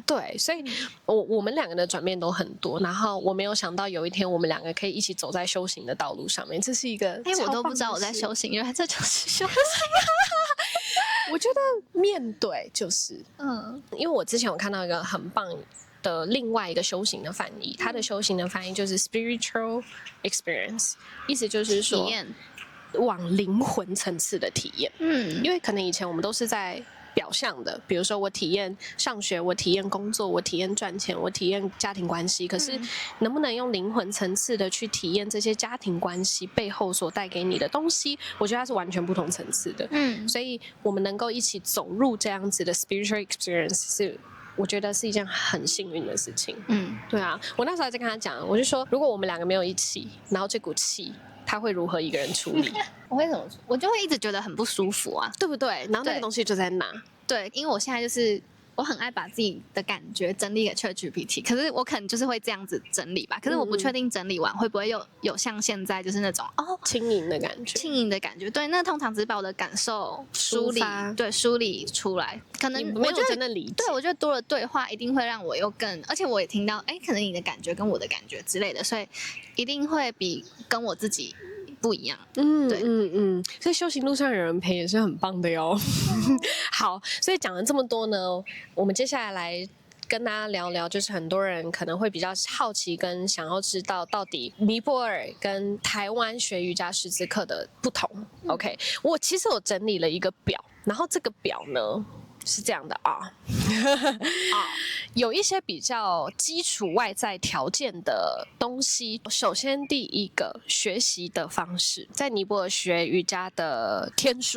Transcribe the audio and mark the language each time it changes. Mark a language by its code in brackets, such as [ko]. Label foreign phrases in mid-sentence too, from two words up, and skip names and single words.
[zh] 對，所以我們2個的轉變都很多，然後我沒有想到有一天我們2個可以一起走在修行的道路上面，這是一個我都不知道我在修行，原來這就是修行。我覺得面對就是因為我之前有看到一個很棒的另外一個修行的翻譯，它的修行的翻譯就是 [en] spiritual experience， [zh] 意思就是說體驗。往靈魂層次的體驗，因為可能以前我們都是在表象的，比如說我體驗上學，我體驗工作，我體驗賺錢，我體驗家庭關係。可是能不能用靈魂層次的去體驗這些家庭關係背後所帶給你的東西？我覺得它是完全不同層次的。所以我們能夠一起走入這樣子的 [en] spiritual experience， [zh] 是我覺得是一件很幸運的事情。對啊，我那時候還在跟他講，我就說，如果我們2個沒有一起，然後這股氣他會如何一個人處理？我會怎麼？我就會一直覺得很不舒服啊，對不對？然後那個東西就在那。對，因為我現在就是我很愛把自己的感覺整理給 ChatGPT， 可是我可能就是會這樣子整理吧。可是我不確定整理完會不會有像現在就是那種輕盈的感覺。輕盈的感覺，對。那通常只是把我的感受梳理出來，可能沒有真的理解。對，我覺得多了對話一定會讓我又更，而且我也聽到可能你的感覺跟我的感覺之類的，所以一定會比跟我自己不一樣。所以修行路上有人陪也是很棒的喲。好，所以講了這麼多呢，我們接下來跟大家聊聊，就是很多人可能会比较好奇跟想要知道到底尼泊爾跟台灣學瑜伽師資課的不同。OK， 我其實有整理了一個表，然後這個表呢是這樣的啊，有一些比較基礎外在條件的東西。首先，第一個學習的方式，在尼泊爾學瑜伽的天數